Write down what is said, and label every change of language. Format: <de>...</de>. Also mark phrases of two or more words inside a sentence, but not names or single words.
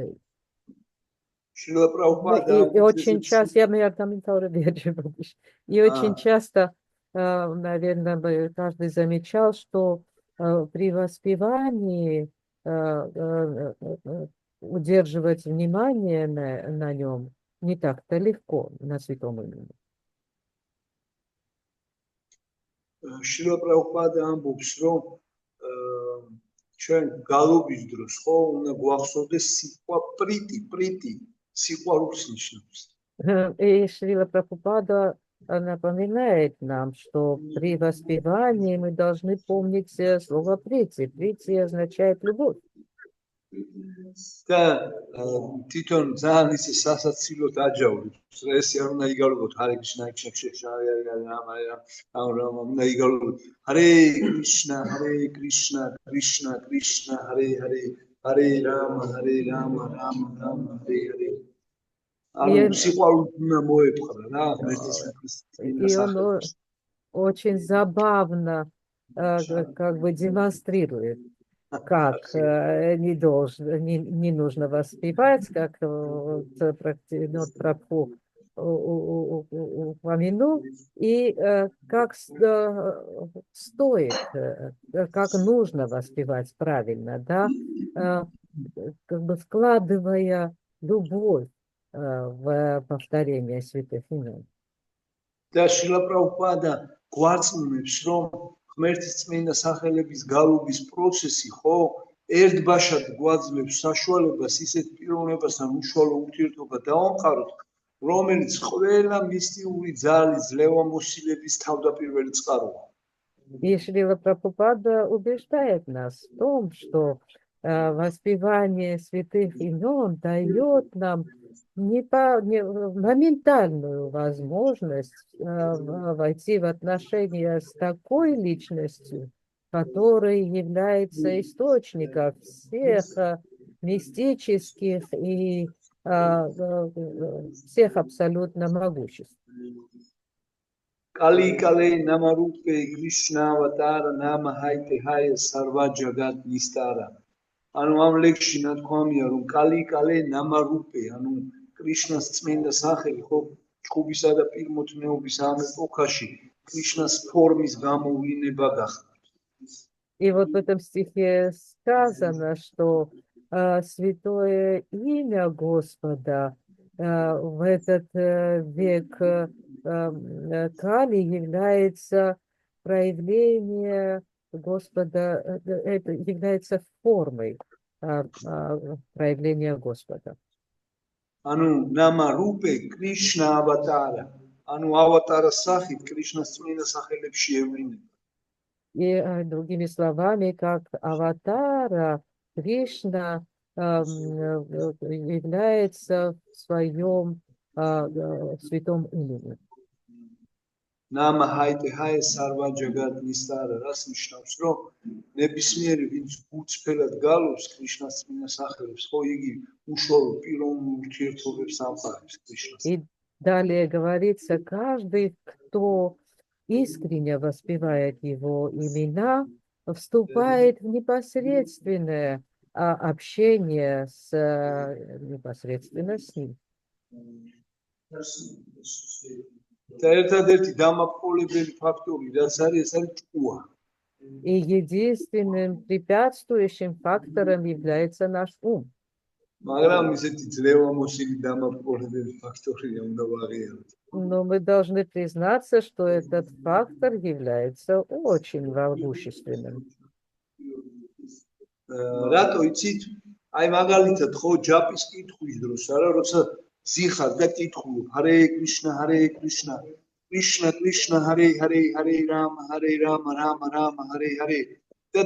<ru>И очень часто, очень часто, наверное, каждый замечал, что при воспевании удерживать внимание на нем не так-то легко, на святом имени.</ru> <ka>Шрила Прабхупада ამბობს, რომ ჩვენ გალობის დროს ხო უნდა გვახსოვდეს სიტყვა პრიტი სიყვარულს ნიშნავს.</ka> <ru>И Шрила Прабхупада напоминает нам, что при воспевании мы должны помнить слово прити. Прити означает любовь.</ru> <ka>და თვითონ ძალიან ისე სასაცილოდ აჯავრებს. ეს არ უნდა იგალობოთ ჰარე კრიშნა უნდა იგალობოთ ჰარე კრიშნა კრიშნა კრიშნა ჰარე ჰარე ჰარე რამა რამა ჰარე ჰარე ანუ სიყვარულით უნდა მოეპყრა რა ღმერთის სახელს.</ka> <ru>Очень забавно как бы демонстрирует, как не нужно воспевать, как Прабху упомянул, и как стоит, как нужно воспевать правильно, да, как бы вкладывая любовь в повторение святых имен.</ru> <ka>და შრილა პრაბჰუპადა გვარწმუნებს, რომ ღმერთის წმინდა სახელების გალობის პროცესი ხო ერთბაშად გვაძლევს საშუალებას ისეთ პიროვნებასთან უშუალო ურთიერთობა დავამყაროთ, რომელიც ყველა მისტიური ძალის ძლევამოსილების თავდაპირველი წყაროა.</ka> <ru>И Шрила Прабхупада убеждает нас в том, что воспевание святых имен дает нам моментальную возможность войти в отношения с такой личностью, которая является источником всех мистических и всех абсолютно могуществ.</ru> <bn>কলি কালে নামরূপে কৃষ্ণ অবতার নাম হৈতে হয় সর্ব জগৎ নিস্তার.</bn> <ka>ანუ ამ ლექსში ნათქვამია რომ</ka> <bn>কলি নামরূপে</bn> <ka>ანუ კრიშნას წმინდა სახელი ხო ჭუბისა და პირმოთნეობის ამ ეპოქაში კრიშნას ფორმის გამოვლენა გახდა.</ka> <ru>И вот в этом стихе сказано, что святое имя Господа в этот век Кали является проявление Господа, это является формой проявления Господа.</ru> <bn>Ану নাম রূপে কৃষ্ণ অবতার.</bn> <ka>ანუ ავატარა სახით კრიშნა წმინდა სახელებში ევლინება.</ka> <ru>И другими словами, как аватара, Кришна является в своем святом имени.</ru> <bn>নাম হৈতে হয় সর্ব জগৎ নিস্তার</bn> <ka>рас ნიშნავს რომ ნებისმიერი ვინც უცფელად გალობს კრიშნას წმინდა სახელებს ხო იგი უშუალო პიროვნულ ურთიერთობებს ამყარებს კრიშნას.</ka> <ru>И далее говорится, каждый, кто искренне воспевает его имена, вступает в непосредственное общение непосредственно с ним.</ru> <ka>და ერთადერთი დამապყრობლებელი ფაქტორი რაც არის ეს არის ჭკუა.</ka> <ru>И единственным препятствующим фактором является наш ум.</ru> <ka>მაგრამ ისეთი ძლევამოსილი დამაპყრობლებელი ფაქტორია უნდა ვაღიაროთ.</ka> <ru>Но мы должны признаться, что этот фактор является очень могущественным.</ru> <ka>რატო იცით? აი მაგალითად ხო ჯაპის კითხვის დროს არა როცა ზიხარ და კითხულობ ჰარე კრიშნა კრიშნა კრიშნა ჰარე რამ ჰარე და</ka>